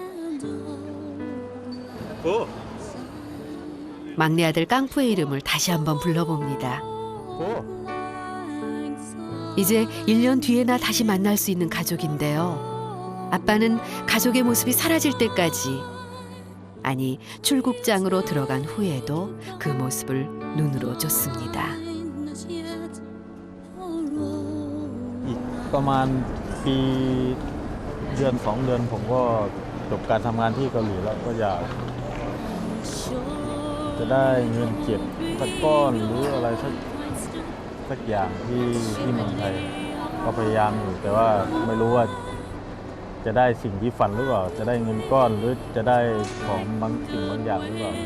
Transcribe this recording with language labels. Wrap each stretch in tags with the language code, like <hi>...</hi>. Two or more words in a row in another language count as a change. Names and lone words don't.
<ko>막내 아들 깡푸의 이름을 다시 한번 불러봅니다. 이제 1년 뒤에나 다시 만날 수 있는 가족인데요. 아빠는 가족의 모습이 사라질 때까지, 아니 출국장으로 들어간 후에도 그 모습을 눈으로 줬습니다.</ko> <th>อีกประมาณปีเดือน2 เดือนผมก็จบการทำงานที่เกาหลีแล้วก็อยากจะได้เงินเก็บสักก้อนหรืออะไรสักอย่างที่เมืองไทยก็พยายามอยู่แต่ว่าไม่รู้ว่าจะได้สิ่งที่ฝันหรือเปล่าจะได้เงินก้อนหรือจะได้ของบางสิ่งบางอย่างหรือเปล่า</th>